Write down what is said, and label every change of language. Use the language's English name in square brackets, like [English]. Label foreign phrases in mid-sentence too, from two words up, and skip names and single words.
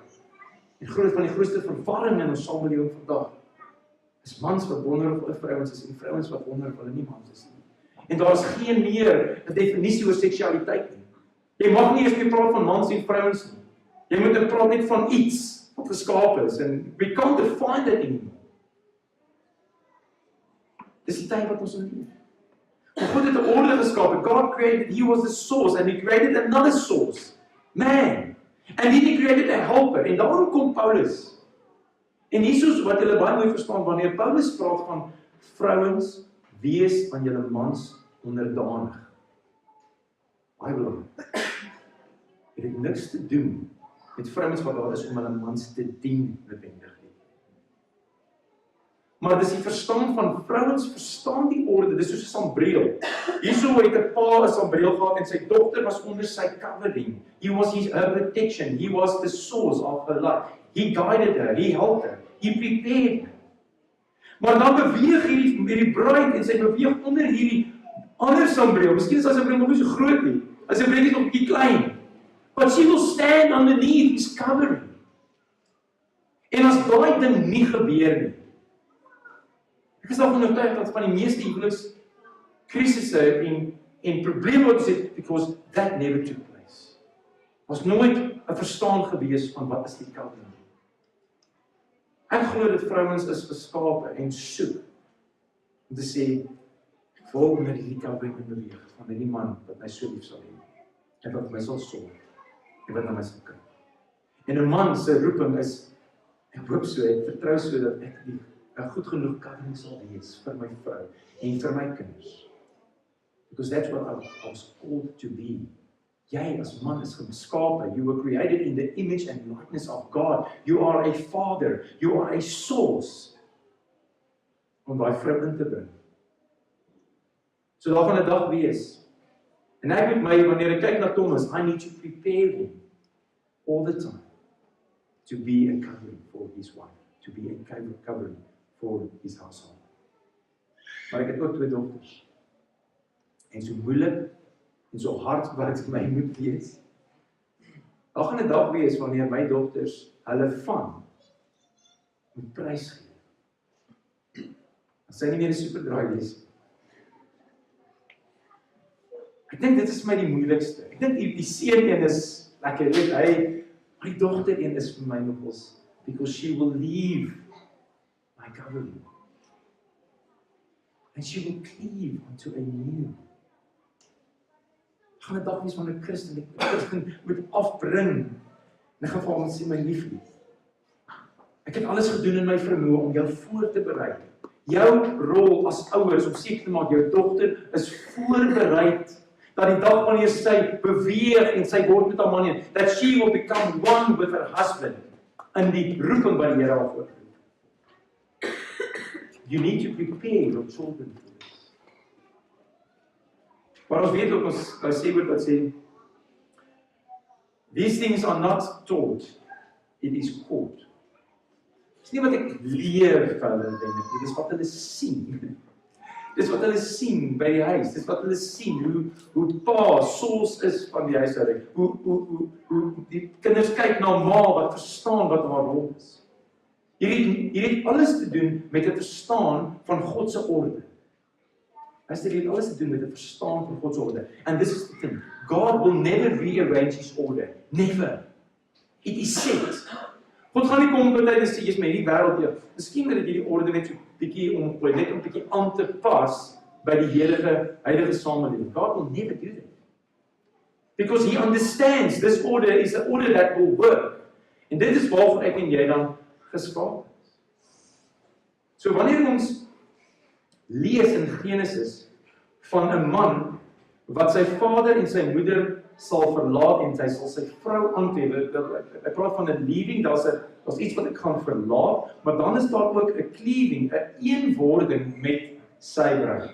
[Afrikaans] En groot van die grootste verwarring in ons samelewing vandag is mans wat wonder of hulle vrouens is en vrouens wat wonder of hulle nie mans is nie. En daar is geen meer 'n definisie oor seksualiteit nie. Jy mag nie eens meer praat van mans en vrouens nie. Jy moet praat net van iets wat geskaap is [English] and we can't define that anymore. [Afrikaans] Dis die tyd wat ons in leef. God het 'n orde geskaap. [English] God created, he was the source, and he created another source, man. And then he created a helper. [Afrikaans] En daarom kom Paulus. En hiersoos wat julle baie mooi verstaan, wanneer Paulus praat van vrouens, wees aan julle mans onderdanig. Baie belangrik. Dit het niks te doen met vrouens wat daar is om hulle mans te dien, noodwendig. Maar dis die verstaan van vrouens verstaan die orde, dis soos 'n sambreel. Hierso het 'n pa 'n sambreel gehad en sy dogter was onder sy covering. [English] He was her protection, he was the source of her life. He guided her, he helped her, he prepared her. [Afrikaans] Maar dan beweeg hierdie bruid en sy beweeg onder hierdie ander sambreel. Miskien is sy sambreel nog nie so groot nie. As sy breek is nog 'n bietjie klein. [English] But she will stand underneath his covering. [Afrikaans] En as daai ding nie gebeur nie, ek is daarvan oortuig dat van die meeste huwelikskrisisse en probleme wat ons het, [English] because that never took place. [Afrikaans] Was nooit 'n verstaan gewees van wat is die covering. Ek glo dat vrouens is geskape en soek om te sê, ek wil met die covering in beweeg van die man wat my so lief sal hê en wat my sal sorg en wat na my sal kyk. En 'n man se roeping is, ek hoop so, ek vertrou so dat ek 'n goed genoeg covering sal wees vir my vrou en vir my kinders. [English] Because that's what I was called to be. [Afrikaans] Jy as man is geskape. [English] You were created in the image and likeness of God. You are a father. You are a source. [Afrikaans] Om daai vrou in te bring. So daar gaan 'n dag wees. En ek moet my, wanneer ek kyk na Thomas, [English] I need to prepare him all the time to be a covering for his wife, to be a covering for his household. [Afrikaans] Maar ek het ook 2 dogters. En so moeilik en so hard wat dit vir my moet wees. Daar gaan 'n dag wees wanneer my dogters hulle van moet prys gee. As sy nie meer 'n superdraai wees. Ek dink dit is vir my die moeilikste. Ek dink die seun een is lekker, weet my dogter een is vir my nogals, [English] because she will leave my covering. And she will cleave unto a new. [Afrikaans] Ek gaan 'n dag wees van 'n Christen moet afbring. En ek gaan vir hom sê, my liefie, ek het alles gedoen in my vermoë om jou voor te berei. Jou rol as ouers om seker te maak jou dogter is voorberei dat die dag wanneer sy beweeg en sy word met haar man een, [English] that she will become one with her husband in [Afrikaans] die roeping wat die Here haar voorroep. [English] You need to prepare your children for this. [Afrikaans] Maar ons weet ook, ons sê wat sê, [English] these things are not taught, it is caught. [Afrikaans] Dis nie wat ek leer vir hulle, dit is wat hulle sien. Dis wat hulle sien by die huis, dis wat hulle sien, hoe pa soos is van die huishouding, hoe die kinders kyk na ma wat verstaan wat haar rol is. Hier het alles te doen met 'n verstaan van God se orde. Dit het alles te doen met 'n verstaan van God se orde. [English] And this is the thing, God will never rearrange his order, never. It is set. [Afrikaans] God gaan nie kom by tyd en sê, jy's met hierdie wêreld hier. Miskien moet jy die orde net so bietjie omgooi, net om bietjie aan te pas by die huidige samelewing. [English] God will never do that. Because he understands this order is an order that will work. [Afrikaans] En dit is waarvoor ek en jy dan geskaap is. So wanneer ons lees in Genesis van 'n man wat sy vader en sy moeder sal verlaat en hy sal sy vrou aantref. Ek praat van 'n leaving, daar's iets wat ek gaan verlaat, maar dan is daar ook 'n cleaving, 'n eenwording met sy bruid.